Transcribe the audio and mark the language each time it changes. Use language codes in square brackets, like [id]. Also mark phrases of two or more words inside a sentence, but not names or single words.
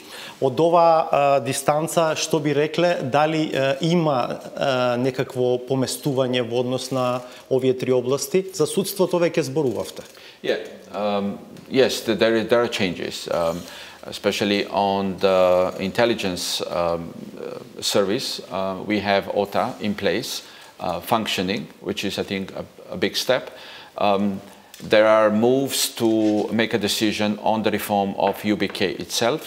[mk] Од оваа дистанца, што би рекле, дали има некакво поместување во однос на овие три области? За судството веќе зборувавте. [en] Yes, there are changes. Especially on the intelligence service, we have OTA in place, functioning, which is, I think, a big step. There are moves to make a decision on the reform of UBK itself.